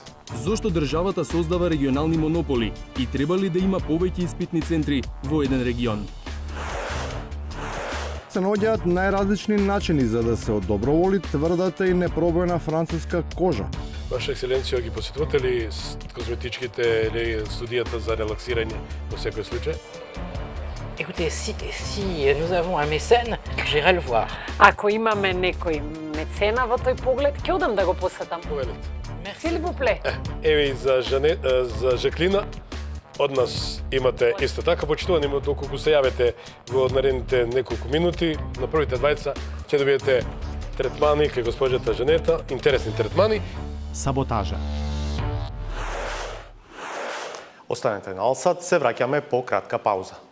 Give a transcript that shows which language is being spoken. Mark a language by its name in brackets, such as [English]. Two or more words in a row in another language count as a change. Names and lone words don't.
[Macedonian] Зошто државата создава регионални монополи и треба ли да има повеќе испитни центри во еден регион? Се наоѓаат најразлични начини за да се одоброволи тврдата и непробоена француска кожа. Ваша екселенција, ги посетувате ли козметичките или студијата за релаксирање во секој случај? [French] Écoutez, si nous avons un mécène, j'irai le voir. [Macedonian] Ако имаме некој мецена во тој поглед, ќе одам да го посетам. Повелете. [French] S'il vous plaît. [Macedonian] Еве и за Жаклина, од нас имате исто така почитувани, доколку се јавите во наредните неколку минути, на првите двајца ќе добиете третмани кај госпоѓата Жанета, интересни третмани. Саботажа. Останете на Алсат, се враќаме по кратка пауза.